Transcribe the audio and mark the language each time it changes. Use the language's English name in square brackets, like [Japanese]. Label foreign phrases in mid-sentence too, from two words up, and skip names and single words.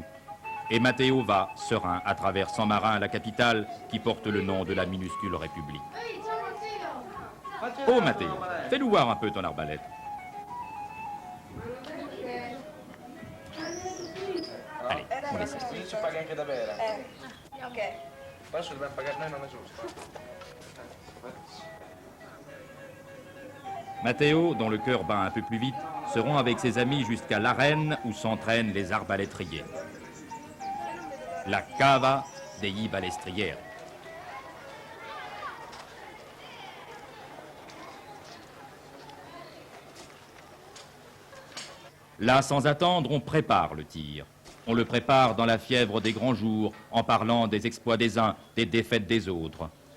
[French] Et Matteo va, serein, à travers Saint-Marin, la capitale, qui porte le nom de la minuscule république. Oh Matteo, fais-nous voir un peu ton arbalète. Allez, on essaie. [Italian] Qui ci paga anche da bere. Ok. Adesso dobbiamo pagare noi, non è giusto. [French] Matteo, dont le cœur bat un peu plus vite, se rend avec ses amis jusqu'à l'arène où s'entraînent les arbalétriers. [Italian] La cava dei balestrieri. [French] Là, sans attendre, on prépare le tir. On le prépare dans la fièvre des grands jours, en parlant des exploits des uns, des défaites des autres.